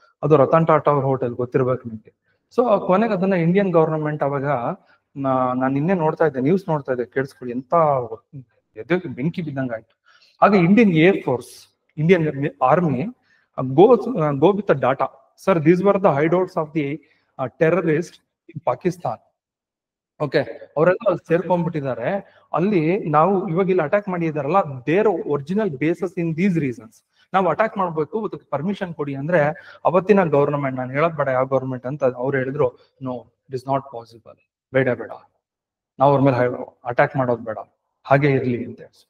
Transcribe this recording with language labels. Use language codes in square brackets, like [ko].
[kn] ಅದು ರತನ್ ಟಾಟಾ ಅವ್ರ ಹೋಟೆಲ್, ಗೊತ್ತಿರ್ಬೇಕು ನಿಮ್ಗೆ. ಸೊ ಕೊನೆಗೆ ಅದನ್ನ ಇಂಡಿಯನ್ ಗವರ್ನಮೆಂಟ್ ಅವಾಗ, ನಾನು ನಿನ್ನೆ ನೋಡ್ತಾ ಇದ್ದೆ, ನ್ಯೂಸ್ ನೋಡ್ತಾ ಇದ್ದೆ, ಕೇಳಿಸ್ಕೊಳ್ಳಿ, ಎಂತ ಎದೆಗೆ ಬೆಂಕಿ ಬಿದ್ದಂಗ ಆಯ್ತು. [en] ಆಗ Indian air force, Indian army go with the data. Sir, these were the hideouts of the terrorists in Pakistan. [kn] Okay, ಅವರೆಲ್ಲ ಸೇರ್ಕೊಂಡ್ಬಿಟ್ಟಿದ್ದಾರೆ ಅಲ್ಲಿ. ನಾವು ಇವಾಗ ಇಲ್ಲಿ ಅಟ್ಯಾಕ್ ಮಾಡಿದಾರಲ್ಲ, [en] Their original bases in these reasons. [kn] ನಾವು ಅಟ್ಯಾಕ್ ಮಾಡ್ಬೇಕು, ಅದಕ್ಕೆ ಪರ್ಮಿಷನ್ ಕೊಡಿ ಅಂದ್ರೆ ಅವತ್ತಿನ ಗವರ್ನಮೆಂಟ್, ನಾನು ಹೇಳೋದ್ ಬೇಡ ಯಾವ ಗವರ್ನಮೆಂಟ್ ಅಂತ, ಅವ್ರು ಹೇಳಿದ್ರು, [en] no, it is not possible, [kn] ಬೇಡ ನಾವು ಅವ್ರ ಮೇಲೆ ಅಟ್ಯಾಕ್ ಮಾಡೋದು ಬೇಡ, ಹಾಗೆ ಇರ್ಲಿ ಅಂತ.